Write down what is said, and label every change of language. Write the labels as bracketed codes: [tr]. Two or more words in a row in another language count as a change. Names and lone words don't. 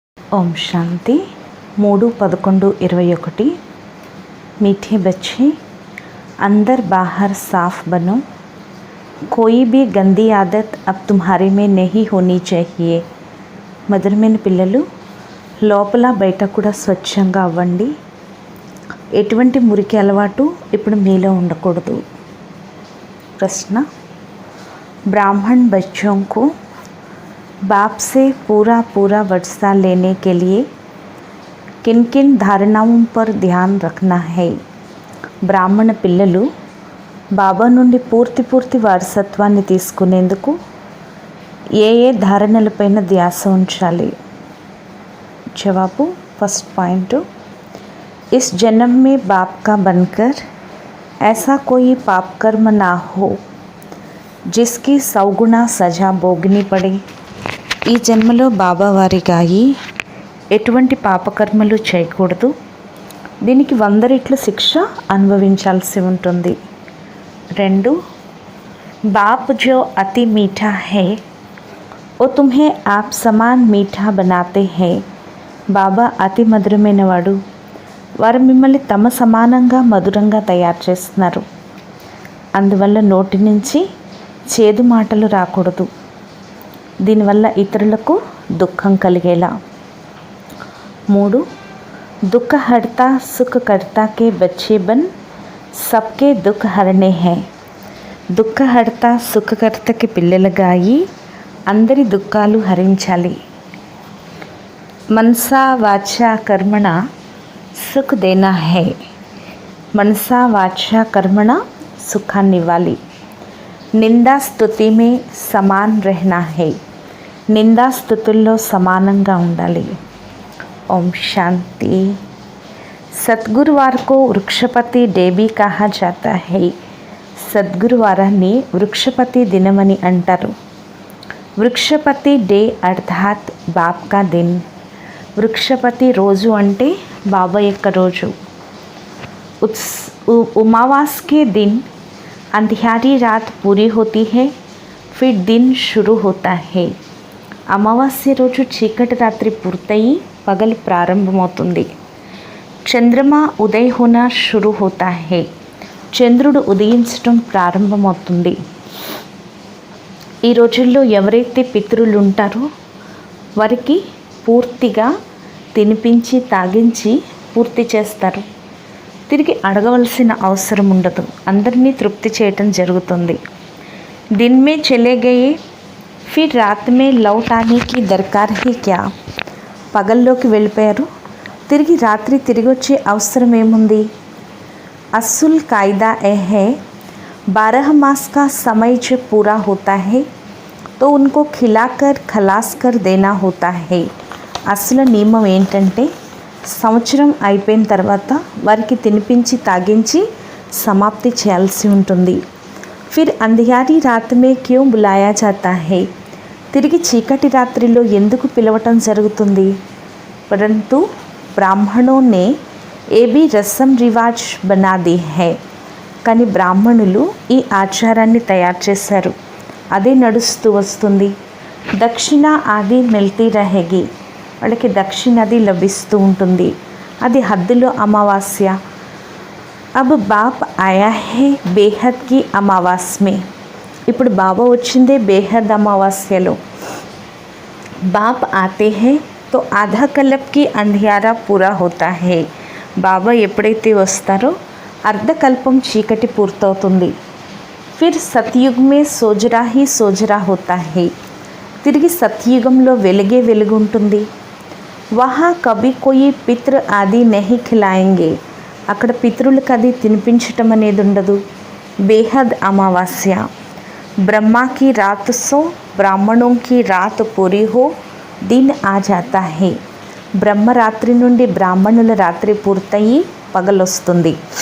[hi] ओम शांति 3-11-21। मीठे बच्चे, अंदर बाहर साफ बनो। कोई भी गंदी आदत अब तुम्हारे में नहीं होनी चाहिए। [te] మధురమైన పిల్లలు, లోపల బయట కూడా స్వచ్ఛంగా అవ్వండి. ఎటువంటి మురికి అలవాటు ఇప్పుడు మీలో ఉండకూడదు. [hi] ప్రశ్న, ब्राह्मण बच्चों को बाप से पूरा वर्षा लेने के लिए किन किन धारणाओं पर ध्यान रखना है? [te] బ్రాహ్మణ పిల్లలు బాబా నుండి పూర్తి వారసత్వాన్ని తీసుకునేందుకు ఏ ధారణలపైన ధ్యాస ఉంచాలి? జవాబు, [en] First point, [hi] इस जन्म में बाप का बनकर ऐसा कोई पाप कर्म ना हो जिसकी सौगुना सजा भोगनी पड़े. [te] ఈ జన్మలో బాబా వారిగా అయి ఎటువంటి పాపకర్మలు చేయకూడదు. దీనికి 100 రెట్లు శిక్ష అనుభవించాల్సి ఉంటుంది. 2, [hi] बाप जो अति मीठा है वो तुम्हें आप समान मीठा बनाते हैं. [te] బాబా అతి మధురమైన వాడు, వారు మిమ్మల్ని తమ సమానంగా మధురంగా తయారు చేస్తున్నారు. అందువల్ల నోటి నుంచి చేదు మాటలు రాకూడదు, దీనివల్ల ఇతరులకు దుఃఖం కలిగేలా. 3, [hi] दुख हरता सुख करता के बच्चे बन सबके दुख हरने हैं. [te] దుఃఖ హర్త సుఖకర్తకి పిల్లలుగా అయి అందరి దుఃఖాలు హరించాలి. [hi] मनसा वाचा कर्मणा सुख देना है. [te] మనసా వాచా కర్మణ సుఖాన్ని ఇవ్వాలి. [hi] निंदा स्तुति में समान रहना है. [te] నిందా స్తుతుల్లో సమానంగా ఉండాలి. [hi] ओम शांति. सद्गुरुवार को वृक्षपति डे भी कहा जाता है. [te] సద్గురువారాన్ని వృక్షపతి దినమని అంటారు. [hi] वृक्षपति डे अर्थात बाप का दिन. [te] వృక్షపతి రోజు అంటే బాబా యొక్క రోజు. [hi] उमावास के दिन अंधियारी रात पूरी होती है, फिर दिन शुरू होता है. [te] అమావాస్య రోజు చీకటి రాత్రి పూర్తయి పగలు ప్రారంభమవుతుంది. [hi] चंद्रमा उदय होना शुरू होता है. [te] చంద్రుడు ఉదయించడం ప్రారంభమవుతుంది. ఈ రోజుల్లో ఎవరైతే పితరులు ఉంటారో వారికి పూర్తిగా తినిపించి తాగించి పూర్తి చేస్తారు. తిరిగి అడగవలసిన అవసరం ఉండదు, అందరినీ తృప్తి చేయటం జరుగుతుంది. [hi] दिन में चले गए फिर रात में लौट आने की दरकार ही क्या. [te] పగల్లోకి వెళ్ళిపోయారు, తిరిగి రాత్రి తిరిగి వచ్చే అవసరం ఏముంది? [hi] असूल कायदा यह है 12 मास का समय जब पूरा होता है तो उनको खिलाकर खलास कर देना होता है. [te] అసలు నియమం ఏంటంటే సంవత్సరం అయిపోయిన తర్వాత వారికి తినిపించి తాగించి సమాప్తి చేయాల్సి ఉంటుంది. [hi] फिर अंधियारी रात में क्यों बुलाया जाता है. [te] తిరిగి చీకటి రాత్రిలో ఎందుకు పిలవటం జరుగుతుంది? [hi] परंतु ब्राह्मणों ने ये भी रस्म रिवाज बना दी है. [te] కానీ బ్రాహ్మణులు ఈ ఆచారాన్ని తయారు చేశారు, అదే నడుస్తూ వస్తుంది. [hi] दक्षिणा आदि मिलती रहेगी. [te] వాళ్ళకి దక్షిణది లభిస్తూ ఉంటుంది, అది హద్దులో అమావాస్య. [hi] अब बाप आया है बेहद की अमावस में. [te] ఇప్పుడు బాబా వచ్చిందే బేహద్ అమావాస్యలో. [hi] बाप आते हैं तो आधा कल्प का अंधियारा पूरा होता है. [te] బాబా ఎప్పుడైతే వస్తారో అర్ధకల్పం చీకటి పూర్తవుతుంది. [hi] फिर सतयुग में सोझरा ही सोझरा होता है. [te] తిరిగి సత్యుగంలో వెలుగే వెలుగు ఉంటుంది. [hi] वहाँ कभी कोई पितृ आदि नहीं खिलाएंगे. [te] అక్కడ పితృలకు అది తినిపించటం అనేది ఉండదు. [hi] बेहद अमावस्या. ब्रह्मा की रात सो ब्राह्मणों की रात पूरी हो दिन आ जाता है. [te] బ్రహ్మరాత్రి నుండి బ్రాహ్మణుల రాత్రి పూర్తయి పగలొస్తుంది.